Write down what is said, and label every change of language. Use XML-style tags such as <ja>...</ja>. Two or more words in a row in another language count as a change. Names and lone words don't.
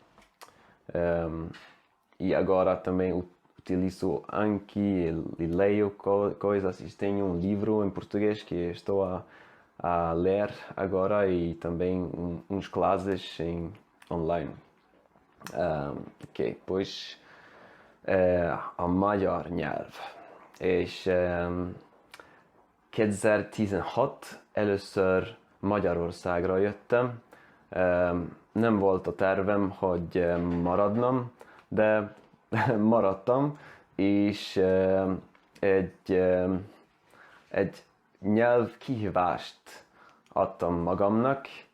<pt>E agora também utilizo Anki e leio coisas. Tenho um livro em português que estou a ler agora, e também uns classes online. Ok, pois a</pt> <hu>magyar nyelv. És 2016 először Magyarországra jöttem. Nem volt a tervem, hogy maradnom, de maradtam, és egy nyelvkihívást adtam magamnak.</hu>